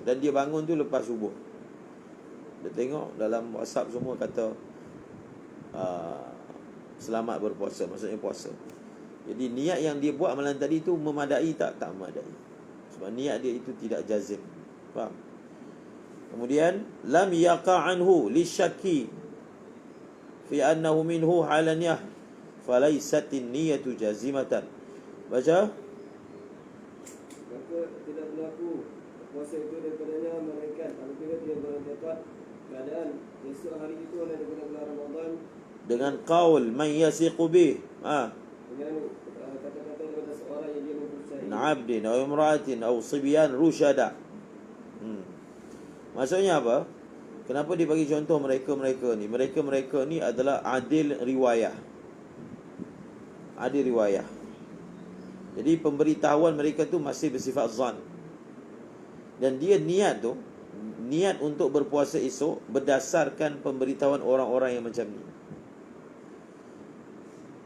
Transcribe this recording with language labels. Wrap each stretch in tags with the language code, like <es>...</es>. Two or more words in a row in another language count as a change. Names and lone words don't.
<ms>Dan dia bangun tu lepas subuh, dia tengok dalam WhatsApp semua kata selamat berpuasa, maksudnya puasa. Jadi niat yang dia buat malam tadi tu memadai tak memadai. Sebab niat dia itu tidak jazim. Faham?</ms> <ar>Kemudian لم يقع عنه للشك في أنه منه حالانية فليست النية جازمة.</ar> <ms>Baca. Maka tidak berlaku puasa itu daripadanya, melainkan apabila dia berdapat keadaan esok hari itu adalah daripada bulan Ramadan,</ms> <ar>dengan قول من يثق به,</ar> <ms>dengan kata-kata daripada seorang yang dia mempercayai,</ms> <ar>عبد أو امرأة أو صبيان رشداء.</ar> <ms>Maksudnya apa? Kenapa dia bagi contoh mereka-mereka ni? Mereka-mereka ni adalah</ms> <ar>عدل رواية. عدل رواية.</ar> <ms>Jadi pemberitahuan mereka tu masih bersifat zan. Dan dia niat tu, niat untuk berpuasa esok berdasarkan pemberitahuan orang-orang yang macam ni.</ms>